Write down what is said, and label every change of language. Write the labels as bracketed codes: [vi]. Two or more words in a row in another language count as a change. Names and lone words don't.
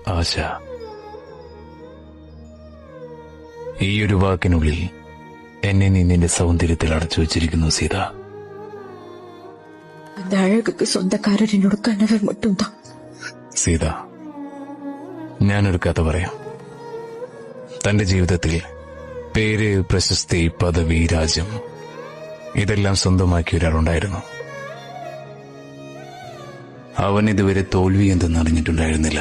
[ml] ആശ. ഈയൊരു വാക്കിനുള്ളിൽ എന്നെ നീ നിന്റെ സൗന്ദര്യത്തിൽ അടച്ചു വച്ചിരിക്കുന്നു സീത. [ta] அந்த அழகுக்கு சொந்தக்காரர் என்னோட கணவர் மட்டும்தான். [ml] സീത, ഞാനൊരു കഥ പറയാം. തന്റെ ജീവിതത്തിൽ പേര്, പ്രശസ്തി, പദവി, രാജ്യം ഇതെല്ലാം സ്വന്തമാക്കിയ ഒരാളുണ്ടായിരുന്നു. അവൻ ഇതുവരെ തോൽവി എന്തെന്ന് അറിഞ്ഞിട്ടുണ്ടായിരുന്നില്ല.